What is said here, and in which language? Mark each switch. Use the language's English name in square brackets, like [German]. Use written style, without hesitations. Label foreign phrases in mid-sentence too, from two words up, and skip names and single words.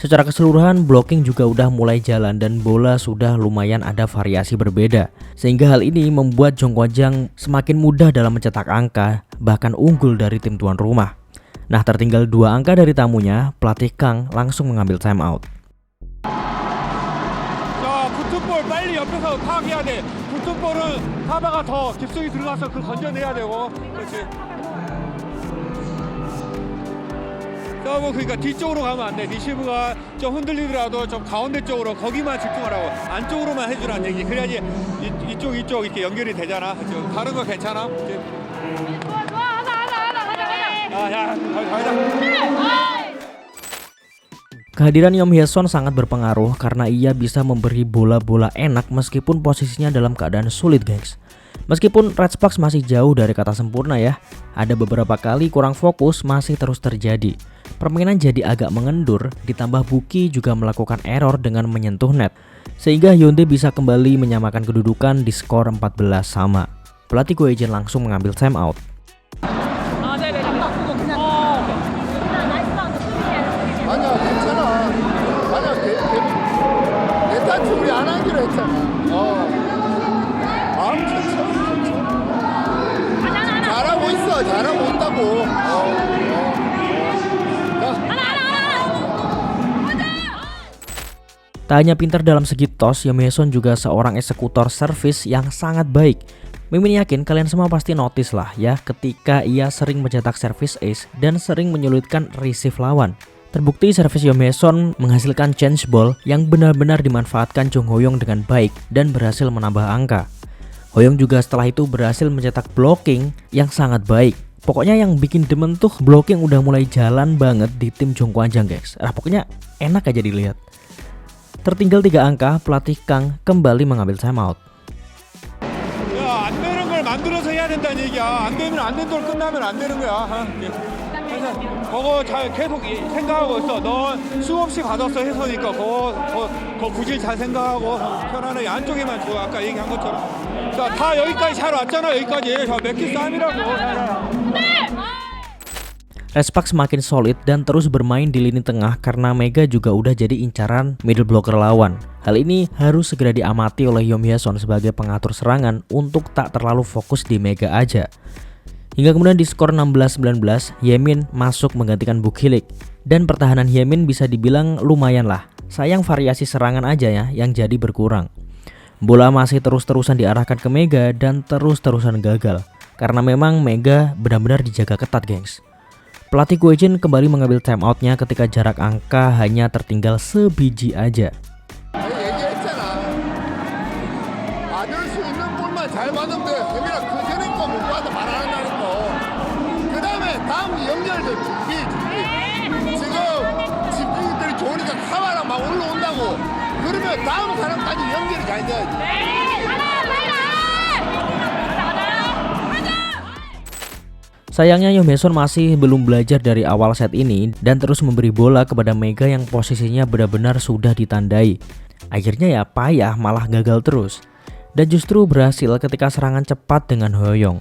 [Indonesian] Secara keseluruhan blocking juga udah mulai jalan dan bola sudah lumayan ada variasi berbeda. Sehingga hal ini membuat Jongkwaljang semakin mudah dalam mencetak angka, bahkan unggul dari tim tuan rumah. Nah, tertinggal 2 angka dari tamunya, pelatih Kang langsung mengambil [English] time out. [Korean] 자, 붙은 볼 빨리 옆에서 파악해야 돼. 붙은 볼은 하다가 더 깊숙이 들어가서 그 건져내야 되고. 그렇지. 서브 그러니까 뒤쪽으로 가면 안 돼. 리시브가 좀 흔들리더라도 좀 가운데 쪽으로 거기만 집중하라고. 안쪽으로만 해주라는 얘기. 그래야지 이쪽 이렇게 연결이 되잖아. 다른 거 괜찮아? 좋아 하자. 야, 가자. [Indonesian] Kehadiran Yom Hye-son sangat berpengaruh karena ia bisa memberi bola-bola enak meskipun posisinya dalam keadaan sulit, gengs. Meskipun Red Sparks masih jauh dari kata sempurna ya, ada beberapa kali kurang fokus masih terus terjadi. Permainan jadi agak mengendur, ditambah Buki juga melakukan error dengan menyentuh net. Sehingga Hyundai bisa kembali menyamakan kedudukan di skor 14 sama. Pelatih Go Hae-jin langsung mengambil [English] time out. [Korean] 아니야 괜찮아. 아니야 내 탓이 우리 안 하기로 했잖아. 마음 괜찮아. 잘하고 있어. 잘하고 있다고. [Indonesian] Tak hanya pintar dalam segi toss, Yom Hye-son juga seorang eksekutor servis yang sangat baik. Mimin yakin kalian semua pasti notice lah ya ketika ia sering mencetak servis ace dan sering menyulitkan receive lawan. Terbukti servis Yom Hye-son menghasilkan [English] change ball [Indonesian] yang benar-benar dimanfaatkan Jong Ho-young dengan baik dan berhasil menambah angka. Ho-young juga setelah itu berhasil mencetak blocking yang sangat baik. Pokoknya yang bikin demen tuh blocking udah mulai jalan banget di tim Jongkwaljang, guys. Pokoknya enak aja dilihat. Tertinggal 3 angka, pelatih Kang kembali mengambil timeout. [Korean] 야, 안 되는 걸 만들어서 해야 된다는 얘기야. 안 되면 안 된 돌 끝나면 안 되는 거야. 그래서 그거 잘 계속 생각하고 있어. 너 수없이 받았어 해서니까 그거 굳이 잘 생각하고 편안하게 안쪽에만 줘. 아까 얘기한 것처럼. 자, 다 여기까지 잘 왔잖아. 여기까지. 몇개 싸움이라고. [Indonesian] Red Sparks semakin solid dan terus bermain di lini tengah karena Mega juga udah jadi incaran [English] middle blocker [Indonesian] lawan. Hal ini harus segera diamati oleh Yom Hye-son sebagai pengatur serangan untuk tak terlalu fokus di Mega aja. Hingga kemudian di skor 16-19, Hye-min masuk menggantikan Buk Hee-lik. Dan pertahanan Hye-min bisa dibilang lumayan lah. Sayang variasi serangan aja ya yang jadi berkurang. Bola masih terus-terusan diarahkan ke Mega dan terus-terusan gagal. Karena memang Mega benar-benar dijaga ketat, gengs. Pelatih Go Hae-jin kembali mengambil timeoutnya ketika jarak angka hanya tertinggal sebiji aja. [Korean] 얘기했잖아. 받을 수 있는 볼만 잘 받으면 돼. 혜민아 그전에 거 못 받아 말 안 한다는 거. 그 다음에 다음 연결도 준비. 지금 집중들이 좋으니까 카바랑 막 올라온다고. 그러면 다음 사람까지 연결이 잘 돼야지. [Indonesian] Sayangnya Yom Hye-son masih belum belajar dari awal set ini dan terus memberi bola kepada Mega yang posisinya benar-benar sudah ditandai. Akhirnya ya payah malah gagal terus. Dan justru berhasil ketika serangan cepat dengan Ho-young.